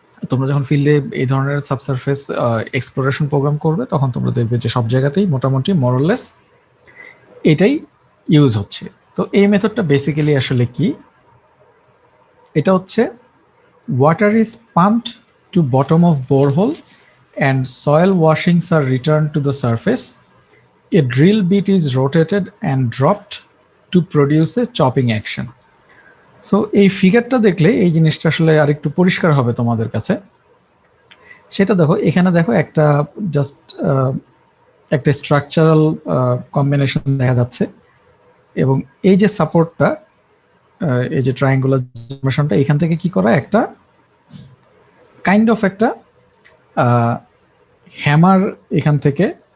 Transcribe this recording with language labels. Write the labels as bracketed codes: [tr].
[bn] তোমরা যখন ফিল্ডে এই ধরনের সাবসারফেস এক্সপ্লোরেশন প্রোগ্রাম করবে তখন তোমরা দেখবে যে সব জায়গাতেই মোটামুটি মোরলেস এটাই ইউজ হচ্ছে। তো এই মেথডটা বেসিক্যালি আসলে কি, এটা হচ্ছে [en] Water is pumped to bottom of borehole and soil washings are return to the surface. A drill bit is rotated and dropped to produce a chopping action. [bn] So এই ফিগারটা দেখলে এই জিনিসটা আসলে আরেকটু পরিষ্কার হবে তোমাদের কাছে। সেটা দেখো, এখানে দেখো একটা জাস্ট একটা স্ট্রাকচারাল কম্বিনেশন দেখা যাচ্ছে এবং এই যে সাপোর্টটা, এই যে ট্রায়াঙ্গুলার ফর্মেশনটা, এখান থেকে কি করা একটা কাইন্ড অফ একটা হ্যামার এখান থেকে